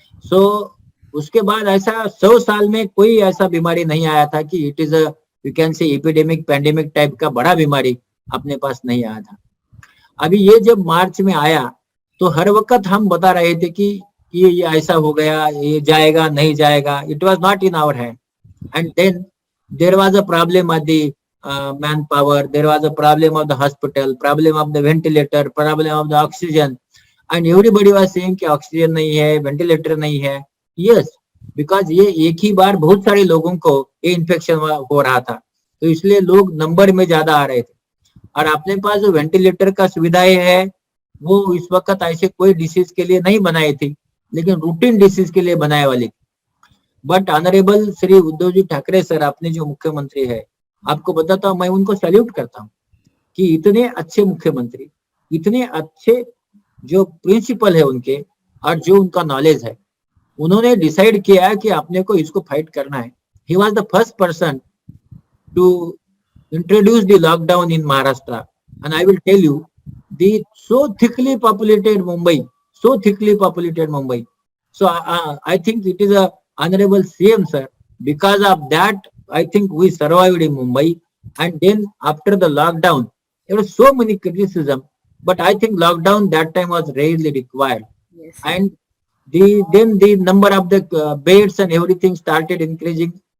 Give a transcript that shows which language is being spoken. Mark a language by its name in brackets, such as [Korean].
[Hindi] सो उसके बाद ऐसा 100 साल में कोई ऐसा बीमारी नहीं आया था कि [English] it is a, you can say, [Hindi] epidemic pandemic type का बड़ा बीमारी अपने पास नहीं आया था. अभी ये जब मार्च में आया तो हर वक्त हम बता रहे थे कि ये ऐसा हो गया, ये जाएगा नहीं जाएगा. [English] It was not in our hand. And then there was a problem of the manpower, there was a problem of the hospital, problem of the ventilator, problem of the oxygen, and everybody was saying [Hindi] कि oxygen नहीं है, ventilator नहीं है. [English] Yes, because [Hindi] ये एक ही बार बहुत सारे लोगों को ये इन्फेक्शन हो रहा था, तो इसलिए लोग नंबर में ज्यादा आ रहे थे. और अपने पास जो वेंटिलेटर का सुविधाएं है वो इस वक्त ऐसे कोई डिसीज के लिए नहीं बनाई थी, लेकिन रूटीन डिसीज के लिए बनाए वाली थी. But honourable Shri Uddhav ji Thackeray sir, अपने जो मुख्यमंत्री है, आपको बताता हूँ, मैं उनको सैल्यूट करता हूँ कि इतने अच्छे मुख्यमंत्री, इतने अच्छे जो प्रिंसिपल है उनके, और जो उनका नॉलेज है, उन्होंने डिसाइड किया कि अपने को इसको फाइट करना है. [English] He was the first person to introduce the lockdown in Maharashtra. And I will tell you, the so thickly populated Mumbai. So I think it is a honorable CM sir. Because of that, I think we survived in Mumbai. And then after the lockdown, there was so many criticism, but I think lockdown that time was really required. Yes. And then the number of the beds and everything started increasing.